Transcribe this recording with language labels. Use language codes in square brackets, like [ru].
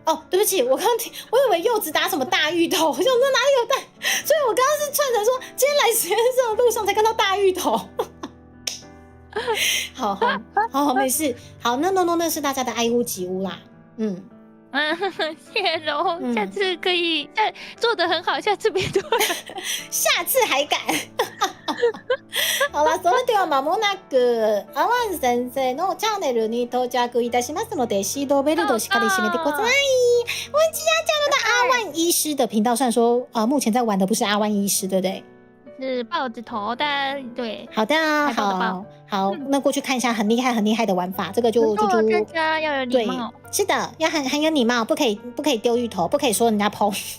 [zh] 哦，对不起，我以为柚子打什么大芋头，我想说哪里有大，所以我刚刚是串成说今天来实验室的路上才看到大芋头。好，没事。好，那是大家的爱屋及乌啦。谢喽，下次可以做得很好，下次别做了，下次还敢。 [ja] 好了，それでは間もなくアワン先生のチャンネルに到着いたしますので、シートベルトしっかり締めてください。 [zh] 我即将加入到阿万医师的频道，虽然说目前在玩的不是阿万医师，对不对？是豹子头，但对。好的，好，那过去看一下很厉害的玩法，这个就大家要有礼貌。是的，要很有礼貌，不可以丢芋头，不可以说人家剖。